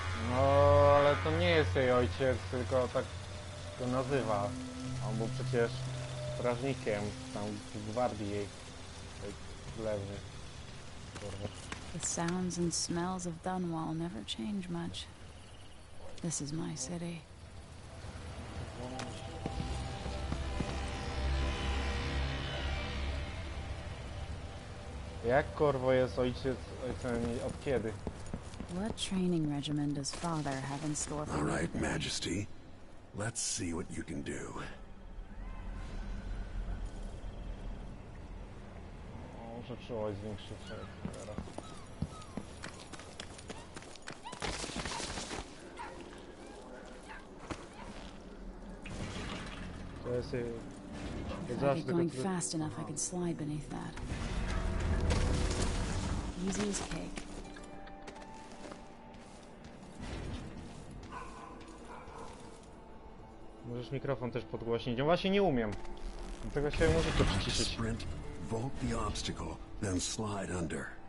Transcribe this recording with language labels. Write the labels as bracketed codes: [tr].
[pl] No, ale to nie jest jej ojciec, tylko tak go nazywa. On był przecież strażnikiem tam w gwardii jej królewny. [en] The sounds and smells of Dunwall never change much. This is my city. [pl] Jak Corvo jest ojcem od kiedy? [en] What training regimen does father have in store for me All right, today? Majesty. Let's see what you can do. [pl] Muszę czułość zwiększyć teraz. To jest... [en] If I get going fast enough, I could slide beneath that. Easy as cake. [pl] Możesz mikrofon też podgłośnić. Ja właśnie nie umiem. Dlatego się muszę to przyciszyć. [en] Sprint, vault the obstacle, then slide under.